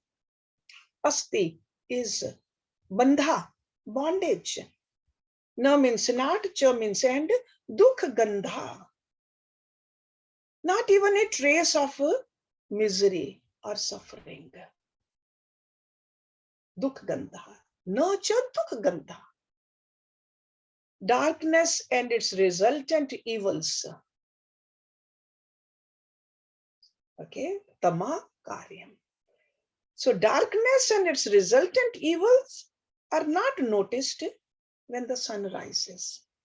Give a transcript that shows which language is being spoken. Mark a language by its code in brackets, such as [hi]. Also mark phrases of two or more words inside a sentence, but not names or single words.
[en] Asti is bandha, bondage. Na means not, cha means and, [sa] dukh gandha. [en] Not even a trace of misery or suffering. [sa] Dukh gandha. Na cha dukh gandha. [en] Darkness and its resultant evils. [sa] Okay, tama karyam. [en] So darkness and its resultant evils are not noticed when the sun rises.